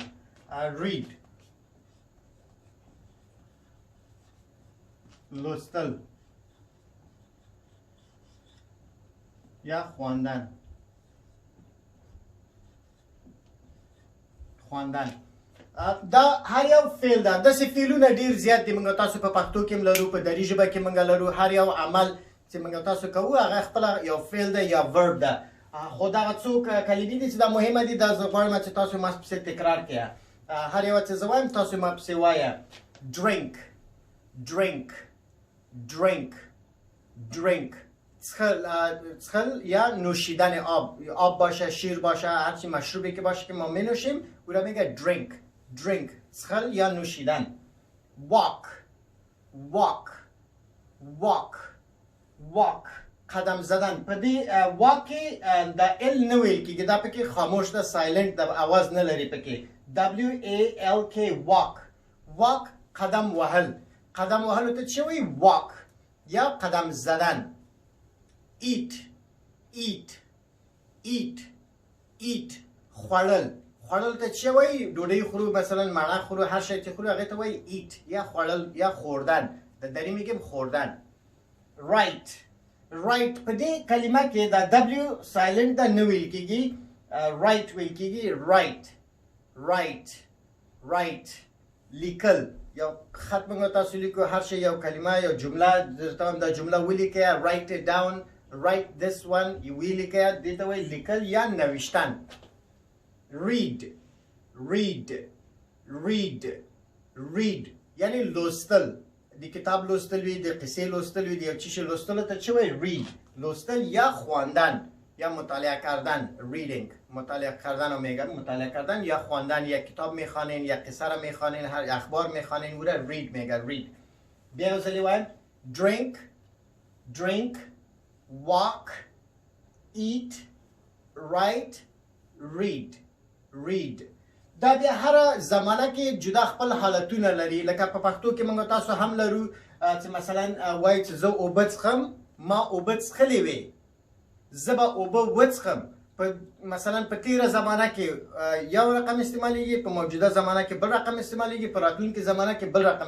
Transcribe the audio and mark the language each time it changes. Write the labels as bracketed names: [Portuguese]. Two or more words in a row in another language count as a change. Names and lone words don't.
[Pashto] read. لوستل یا خواندن. [Persian] خواندن. [Pashto] دا هر یو فعل ده. داسې فعلونه ډېر زیات دي. موږ تاسو په پښتو کې هم لرو، په دري ژبه کې موږ لرو. هر یو عمل چې موږ تاسو کوو هغه خپله یو فعل ده یا verb ده. خو دغه څو کلمې دي چې دا مهمه دي. دا زه غواړم چې تاسو ما پسې تکرار کړئ. هر یوه چې زه وایم تاسو ما پسې وایه. [English] drink. drink. drink. [Pashto] drink. څښل یا [Persian] نوشیدن آب. آب باشه، شیر باشه، هرچی مشروبی که باشه که ما می نوشیم او را میگه drink. [Pashto] drink. څښل [Persian] یا نوشیدن. [English] walk. walk. walk. walk. [Persian] قدم زدن. [Pashto] په دې walk کې د ال نه ویل کېږي. دا پکې خاموش ده، سایلنت ده، اواز نه لري پکې. [English] WALK walk. walk [Pashto] قدم وهل. قدم وهلو ته څه وایي؟ walk یا [Persian] قدم زدن. [English] eat. eat. eat. eat. [Pashto] خوړل. خوړل ته څه وایي؟ ډوډۍ خورو، مثلا مڼه خورو، هر شی چې خورو هغې ته وایي eat یا خوړل یا خوردن. د دري [Persian] میگیم خوردن. [Pashto] write. write په دې کلمه کې دا W سایلنت ده، نه ویل کېږي. write ویل کېږي. [English] write. write. write. [Pashto] لیکل. یو خط موږ تاسو لیکو، هر شی یو کلمه یو جمله درته وایم دا جمله ولیکئ. [English] write it down. write this one. [Pashto] ولیکئ. دې ته وایي لیکل یا نوشتن. [English] read. read. read. read [Pashto] یعنی لوستل. د کتاب لوستل وي، د قصې لوستل وي، د یو چیز لوستلو ته څه وایي؟ [Persian] read. [Pashto] لوستل یا [Persian] خواندن. یا مطالعه کردن reading مطالعه کردن رو میگن مطالعه کردن یا خواندن یا کتاب میخوانین یا قصه رو میخوانین هر اخبار میخوانین او را read میگن read [Pashto] بیا وزلی وایم [English] drink walk eat write read [Pashto] دا بیا هر زمانه کې جدا خپل حالتونه لري لکه په پښتو کې موږ تاسو هم لرو چې مثلا وایي چې زه اوبه څښم ما اوبه څښلې وې زه به اوبه وڅښم مثلا په تیره زمانه کې یو رقم استعمالیږي په موجوده زمانه کې بل رقم استعمالیږي په راتلونکي زمانه کې بل رقم